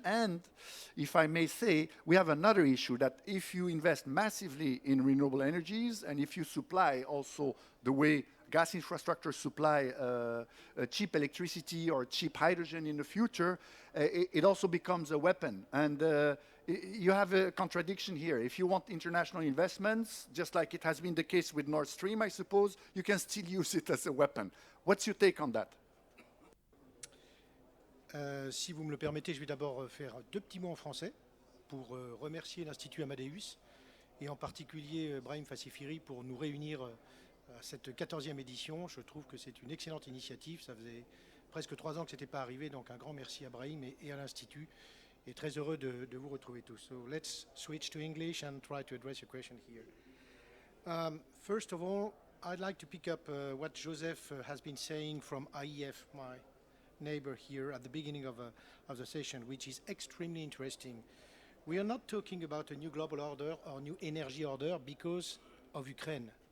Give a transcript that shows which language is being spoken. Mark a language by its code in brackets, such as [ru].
[en] And if I may say, we have another issue that if you invest massively in renewable energies, and if you supply also the way gas infrastructure supply cheap electricity or cheap hydrogen in the future, it also becomes a weapon. And you have a contradiction here. If you want international investments, just like it has been the case with Nord Stream, I suppose, you can still use it as a weapon. What's your take on that? [fr] Si vous me le permettez, je vais d'abord faire deux petits mots en français pour remercier l'Institut Amadeus et en particulier Brahim Fassifiri pour nous réunir à cette 14e édition. Je trouve que c'est une excellente initiative. Ça faisait presque 3 ans que ce n'était pas arrivé, donc un grand merci à Brahim et à l'Institut. Et très heureux de vous retrouver tous. [en] So let's switch to English and try to address your question here. First of all, I'd like to pick up what Joseph has been saying from IEF, my neighbor here at the beginning of the session, which is extremely interesting. We are not talking about a new global order or new energy order because of Ukraine.